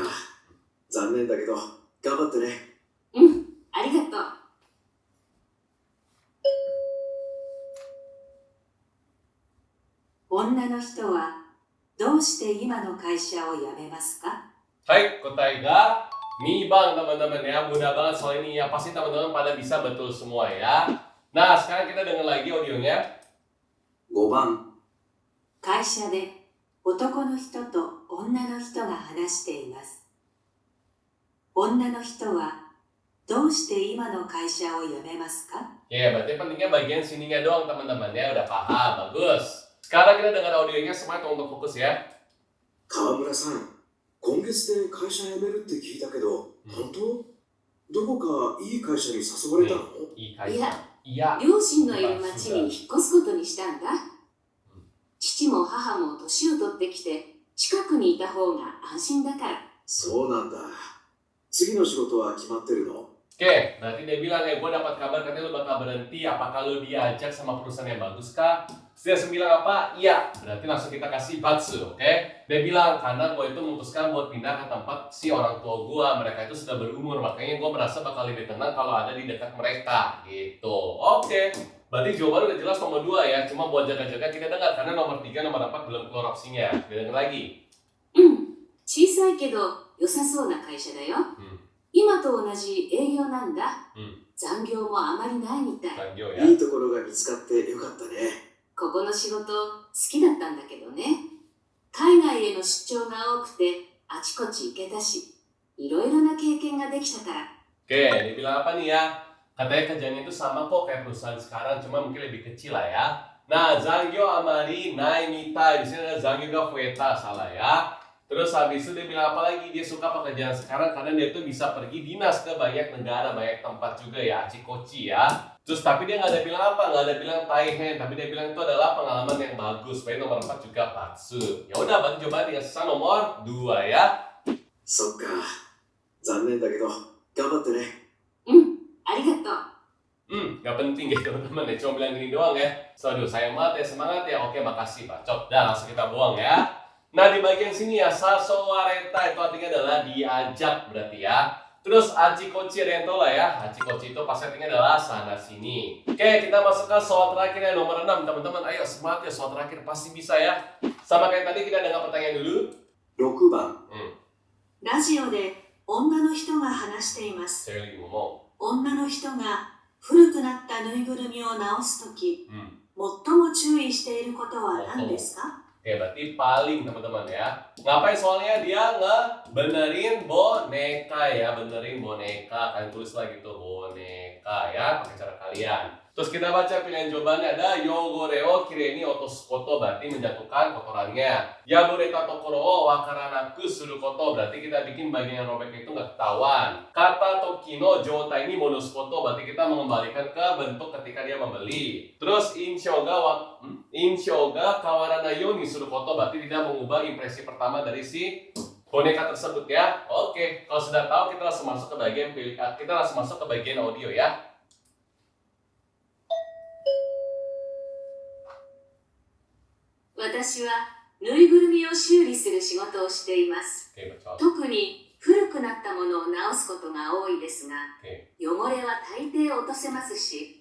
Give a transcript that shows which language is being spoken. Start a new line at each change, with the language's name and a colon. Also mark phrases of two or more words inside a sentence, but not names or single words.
Japanese: 残念だけど、頑張ってね。うん、ありがとう。女の人はどうして今の会社を辞めますか？
Indonesian: Hai,
Japanese: 答えが一番
Indonesian: teman-teman ya, mudah banget soal ini ya, pasti teman-teman pada bisa betul semua ya. Nah, sekarang kita dengar lagi audionya.
Japanese: 5 番、会社で男の人と女の人が話しています。女の人はどうして今の会社を辞めますか？
Indonesian: Ya, berarti pentingnya bagian sininya doang teman-teman ya, udah paham, bagus. Sekarang kita dengar audionya, semuanya untuk fokus ya.
Japanese: 川村さん、今月で会社辞めるって聞いたけど、本当？どこかいい会社に誘われたの？いい会社。いや、両親のいる町に引っ越すことにしたんだ。父も母も年を取ってきて、近くにいた方が安心だから。そうなんだ。次の仕事は決まってるの？
Indonesian: Oke, berarti dia bilang ya, gue dapat kabar katanya lu bakal berhenti, apakah lu diajak sama perusahaan yang bagus kah? Terus dia bilang apa? Iya, berarti langsung kita kasih batsu, oke? Dia bilang, karena gue itu memutuskan buat pindah ke tempat si orang tua gue, mereka itu sudah berumur, makanya gue merasa bakal lebih tenang kalau ada di dekat mereka, gitu. Oke, berarti jawaban udah jelas nomor 2 ya, cuma buat jaga-jaga kita dengar, karena nomor 3, nomor 4 belum keluar opsinya. Kita dengar lagi.
Japanese: うん、小さいけど良さそうな会社だよ。今と同じ営業なんだ。残業もあまりないみたい。
Indonesian: Lanjut ya.
Japanese: いいところが見つかってよかったね。ここの仕事好きだったんだけどね。海外への出張が多くてあちこち行けたし、いろいろな経験ができたから。
Indonesian: Oke, dia bilang apa nih ya? Katanya kerjanya itu sama kok kayak perusahaan sekarang, cuma mungkin lebih kecil lah ya.
Japanese: Nah, 残業あまりないみたい,
Indonesian: di sini ada
Japanese: 残業が増えた,
Indonesian: salah ya. Terus habis itu dia bilang apa lagi? Dia suka pekerjaan sekarang karena dia tuh bisa pergi dinas ke banyak negara, banyak tempat juga ya, acikoci ya. Terus tapi dia nggak ada bilang apa, nggak ada bilang taihen, tapi dia bilang itu adalah pengalaman yang bagus. Baik nomor 4 juga patsu. Ya udah, berarti coba dengan sisa nomor 2 ya.
Japanese: そっか。残念だけど、頑張ってね。うん、ありがとう。
Indonesian: Gak penting ya teman-teman ya, cuma bilang gini doang ya. Aduh, sayang banget ya, semangat ya. Oke, makasih bacot. Dah, langsung kita buang ya. Nah, di bagian sini ya, sasowareta itu artinya adalah diajak berarti ya. Terus achikochi ada yang tahu lah ya. Achikochi itu pasti artinya adalah sana sini. Oke, kita masuk ke soal terakhir ya, nomor 6. Teman-teman, ayo semangat ya, soal terakhir pasti bisa ya. Sama kayak tadi, kita dengar pertanyaan dulu.
Japanese: 6 番、ラジオで女の人が話しています。
Indonesian: Saya lagi ngomong.
Japanese: 女の人が古くなったぬいぐるみを直すとき、最も注意していることは何ですか？
Indonesian: Oke, Oke, berarti paling teman-teman ya. Ngapain soalnya dia ngebenerin boneka ya, benerin boneka. Kalian tulis lagi tuh boneka ya, pakai cara kalian. Terus kita baca pilihan jawabannya ada
Japanese: 汚れをきれいに落とすこと,
Indonesian: berarti menjatuhkan kotorannya.
Japanese: 破れたところをわからなくすること,
Indonesian: berarti kita bikin bagian yang robek itu nggak ketahuan.
Japanese: 買った時の状態に戻すこと,
Indonesian: berarti kita mengembalikan ke bentuk ketika dia membeli. Terus
Japanese: 印象が変わらないようにすること,
Indonesian: berarti tidak mengubah impresi pertama dari si boneka tersebut ya. Oke, kalau sudah tahu kita langsung masuk ke bagian audio ya.
Japanese: 私はぬいぐるみを修理する仕事をしています。
Indonesian: Oke, baca.
Japanese: 特に古くなったものを直すことが多いですが、
Indonesian: Oke,
Japanese: 汚れは大抵落とせますし、